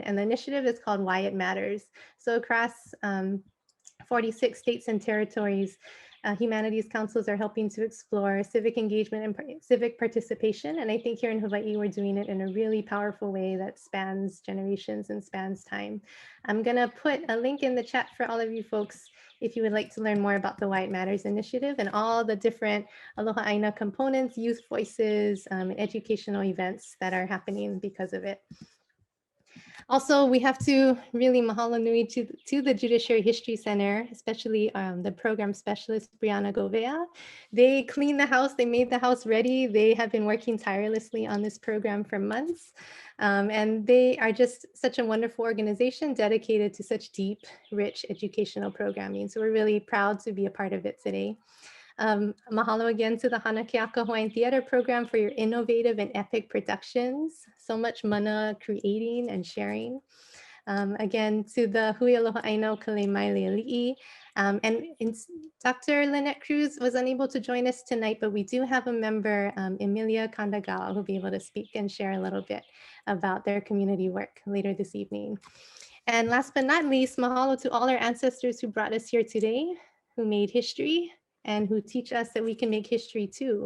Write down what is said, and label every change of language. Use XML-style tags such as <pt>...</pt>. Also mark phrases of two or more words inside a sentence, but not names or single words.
<en>And the initiative is called Why It Matters. So across 46 states and territories, humanities councils are helping to explore civic engagement and civic participation. And I think here in Hawaii, we're doing it in a really powerful way that spans generations and spans time. I'm gonna put a link in the chat for all of you folks if you would like to learn more about the Why It Matters initiative and all the different</en> <haw>Aloha ʻāina</haw> <en>components, youth voices, and educational events that are happening because of it. Also, we have to really</en> <haw>mahalo nui</haw> <en>to the Judiciary History Center, especially the program specialist, Brianna Govea. They cleaned the house, they made the house ready. They have been working tirelessly on this program for months. And they are just such a wonderful organization dedicated to such deep, rich educational programming. So we're really proud to be a part of it today. Mahalo again to the Hana Keaka Hawaiian Theatre Program for your innovative and epic productions. So much mana creating and sharing. Again, to the Hui Aloha ʻāina Ka Lei Maile Aliʻi. And Dr. Lynette Cruz was unable to join us tonight, but we do have a member, Emilia Kandagawa, who'll be able to speak and share a little bit about their community work later this evening. And last but not least, mahalo to all our ancestors who brought us here today, who made history, and who teach us that we can make history too.</en>